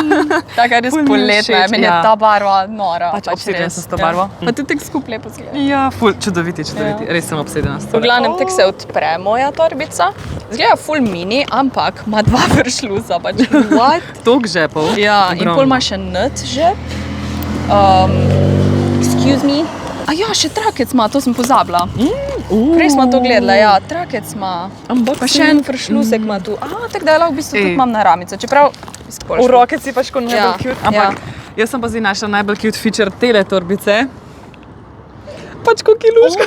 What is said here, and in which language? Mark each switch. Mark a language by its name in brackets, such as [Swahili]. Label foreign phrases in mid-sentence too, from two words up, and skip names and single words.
[Slovenian] Taka res poletna, meni je ta barva nora. Pač obsedena sem s to barvo. Pa tudi tako skup lepo zgleda. Ja, ful, čudoviti. Res sem obsedena s to. V glavnem, tako se odpre moja torbica. Zgleda ful mini, ampak ima 2 vršluza. Pač, what? Toliko žepov. Ja, in pol ima še nut žep. [English] Excuse me. [Slovenian] A ja, še trakec ima, to sem pozabila. Prej smo to gledali, ja, trakec ima. Pa še en vršlusek ima tu. Tako da v bistvu tudi imam na ramico, čeprav v roke si pač kot najbolj cute. Ampak jaz sem pa zdaj našla najbolj [English] cute feature [Slovenian] tele torbice. Pač kot kiluška.